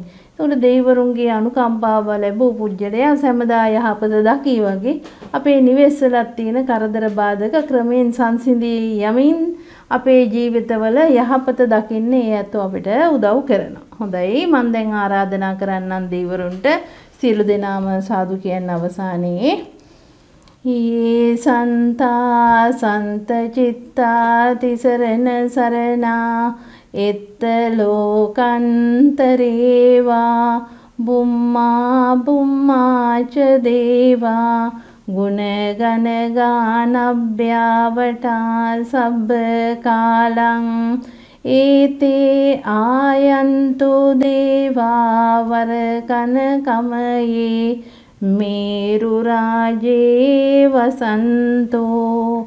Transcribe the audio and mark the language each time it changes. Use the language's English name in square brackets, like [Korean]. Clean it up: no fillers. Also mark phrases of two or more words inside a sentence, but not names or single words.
[Sinhala] ඒකට දෙවිවරුන්ගේ අනුකම්පාව ලැබූ පුජ්‍යලයා සෑමදා යහපත දකී වගේ අපේ නිවෙස්වලත් තියෙන කරදර බාධක ක්‍රමෙන් සංසිඳී යමින් අපේ ජීවිතවල යහපත දකින්න ඒ ඇත්තෝ අපිට උදව් කරනවා. හොඳයි, මම දැන් ආරාධනා කරන්නම් දෙවිවරුන්ට සියලු දෙනාම සාදු කියන අවසානයේ [Pali] යේ සන්තා සන්ත චිත්තා තිසරණ සරණා එත්ත ලෝකන්තරේවා බුම්මා බුම්මාච දේවා ගුණ ගන ගානබ්භ්‍යාවටා සබ්බ කාලං ඒතේ ආයන්තු දේවා වරකන කමයේ මේරු රාජේ වසන්තෝ